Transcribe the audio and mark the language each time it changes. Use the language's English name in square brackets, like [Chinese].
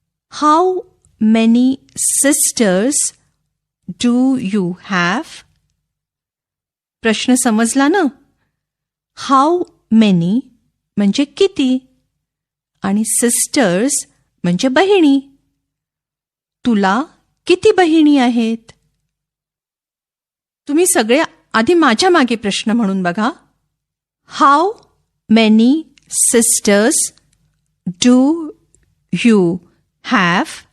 [English] How many sisters do you have? [Marathi] प्रश्न समजला ना? [English] how many [Marathi] म्हणजे किती आणि सिस्टर्स म्हणजे बहिणी. तुला किती बहिणी आहेत? तुम्ही सगळे आधी माझ्या मागे प्रश्न म्हणून बघा. [English] How many sisters do you have?